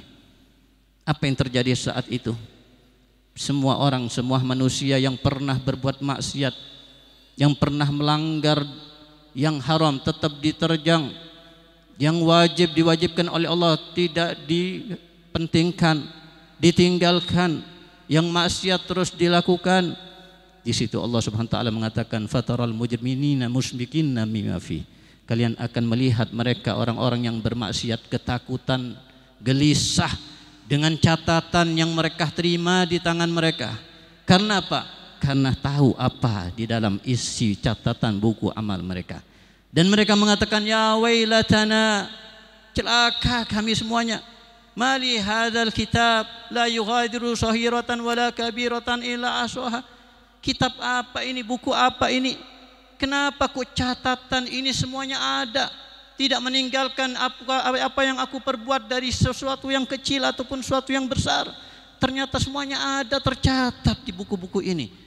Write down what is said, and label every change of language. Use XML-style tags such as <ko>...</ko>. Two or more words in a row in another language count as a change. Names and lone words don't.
<id>Apa yang terjadi saat itu? Semua orang, semua manusia yang pernah berbuat maksiat, yang pernah melanggar yang haram tetap diterjang, yang wajib diwajibkan oleh Allah tidak dipentingkan, ditinggalkan, yang maksiat terus dilakukan. Di situ Allah</id> <ar>سبحانه وتعالى</ar> <id>mengatakan</id> <ar>فترى المجرمين مشفقين مما في.</ar> <id>Kalian akan melihat mereka orang-orang yang bermaksiat ketakutan, gelisah dengan catatan yang mereka terima di tangan mereka. Karena apa? Karena tahu apa di dalam isi catatan buku amal mereka. Dan mereka mengatakan</id> <ar>يا ويلتنا,</ar> <id>celaka kami semuanya.</id> <ar>مال هذا الكتاب لا يغادر صغيرة ولا كبيرة إلا أحصاها.</ar> <id>Kitab apa ini, buku apa ini? Kenapa kok catatan ini semuanya ada, tidak meninggalkan apa yang aku perbuat dari sesuatu yang kecil ataupun sesuatu yang besar. Ternyata semuanya ada tercatat di buku-buku ini.</id>